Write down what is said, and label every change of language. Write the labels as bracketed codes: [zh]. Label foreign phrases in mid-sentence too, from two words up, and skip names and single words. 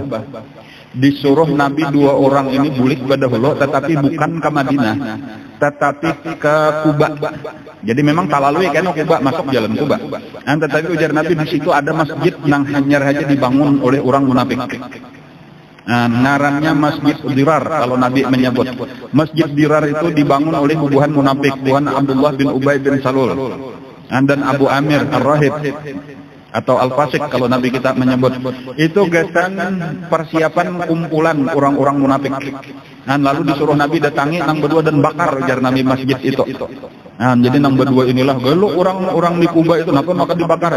[bjn] Disuruh Nabi 2 orang ini bulik berdahulu, tetapi bukan ke Madinah, tetapi ke Kuba. Jadi memang talalui kan Kuba, masuk jalan Kuba. Tetapi ujar Nabi di situ ada masjid yang hanya saja dibangun oleh orang munafik. Ngarannya Masjid Dirar kalau Nabi menyebut. Masjid Dirar itu dibangun oleh hubungan munafik, Tuhan Abdullah bin Ubay bin Salul dan Abu Amir Ar-Rahib atau Al-Fasik kalau Nabi kita menyebut. Itu gasan persiapan kumpulan orang-orang munafik. Lalu disuruh Nabi datangi nang berdua dan bakar ujar Nabi masjid itu. Jadi nang berdua inilah gelo orang-orang di Kuba itu kenapa maka dibakar.